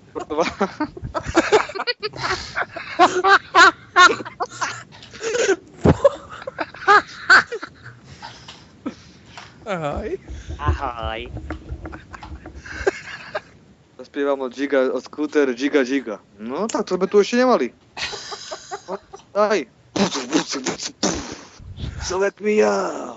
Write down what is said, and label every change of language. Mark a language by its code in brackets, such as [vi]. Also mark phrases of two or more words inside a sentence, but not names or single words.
[sk] Ahoj. Ahoj. Zaspievam od Scooter Giga. No tak to sme tu ešte nemali. No, daj. [en] So wake me up.